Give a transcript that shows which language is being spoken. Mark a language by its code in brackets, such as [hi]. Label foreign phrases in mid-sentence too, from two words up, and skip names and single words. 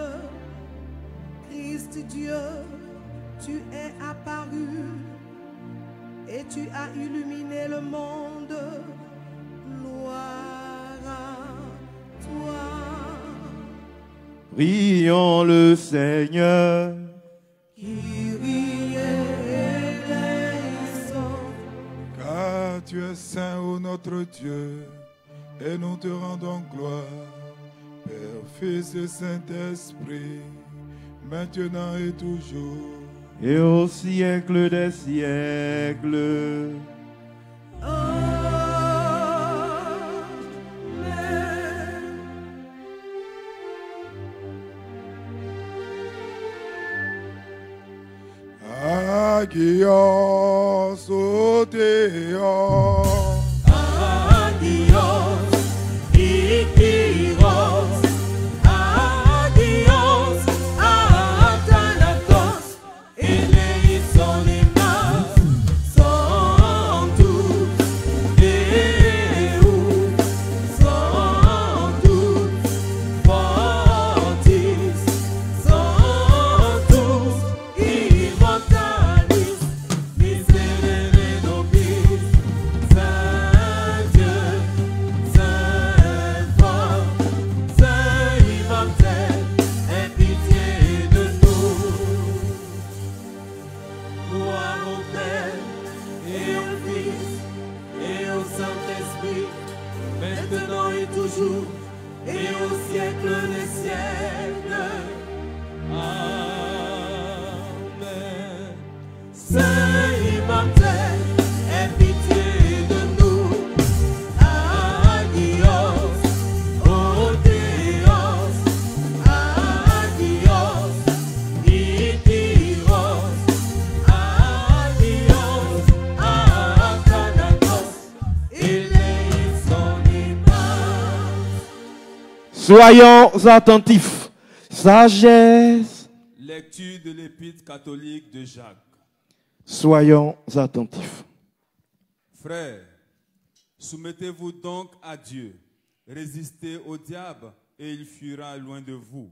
[fr] Christ Dieu, tu es apparu et tu as illuminé le monde. Gloire à toi. Prions le Seigneur. [el] Κύριε ἐλέησον. [fr] Car tu es saint, ô notre Dieu, et nous te rendons gloire, Père, Fils et Saint-Esprit, maintenant et toujours, Et au siècle des siècles. [el] Ἅγιος ὁ Θεός. Ἅγιος Ἰσχυρός, Ἅγιος Ἀθάνατος, ἐλέησον ἡμᾶς, [la] sanctus, Deus, sanctus, fortis, sanctus, immortalis, miserere nobis, [fr] Saint Dieu, Saint fort, Saint immortel, aie pitié de nous. Gloire au Père et au Fils et au Saint-Esprit, maintenant et toujours et au siècle des siècles. Amen. Saint immortel, aie pitié de nous. [el] Ἅγιος ὁ Θεός, Ἅγιος Ἰσχυρός, Ἅγιος Ἀθάνατος, ἐλέησον ἡμᾶς. [fr] Soyons attentifs. Sagesse. Lecture de l'Épître catholique de Jacques. Soyons attentifs. Frères, soumettez-vous donc à Dieu. Résistez au diable et il fuira loin de vous.